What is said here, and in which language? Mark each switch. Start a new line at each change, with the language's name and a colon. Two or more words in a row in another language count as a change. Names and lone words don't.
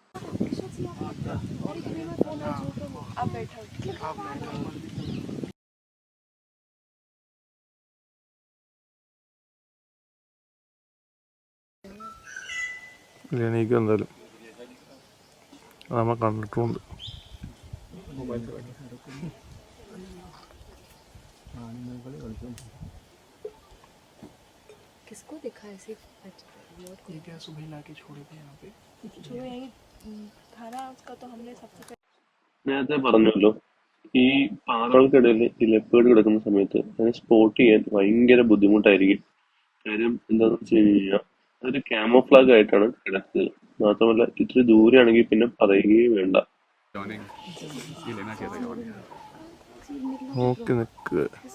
Malayalam: എനിക്ക് എന്തായാലും നമ്മൾ കണ്ടിട്ടുണ്ട്.
Hindi: किसको देखा ऐसे? ये क्या सुबह लाके छोड़े थे यहाँ पे? जो यही थाना का तो हमने सबसे
Malayalam: നേരത്തെ പറഞ്ഞല്ലോ ഈ പാറകൾക്കിടയിൽ ഈ ലെപ്പേർഡ് കിടക്കുന്ന സമയത്ത് അതിനെ സ്പോട്ട് ചെയ്യാൻ ഭയങ്കര ബുദ്ധിമുട്ടായിരിക്കും. കാര്യം എന്താണെന്ന് വെച്ച് കഴിഞ്ഞാൽ അതൊരു ക്യാമോഫ്ലാഗ് ആയിട്ടാണ് കിടക്കുന്നത്. മാത്രമല്ല ഇത്തിരി ദൂരെയാണെങ്കിൽ പിന്നെ പറയുകയും വേണ്ട. നോക്കി നിൽക്കുക.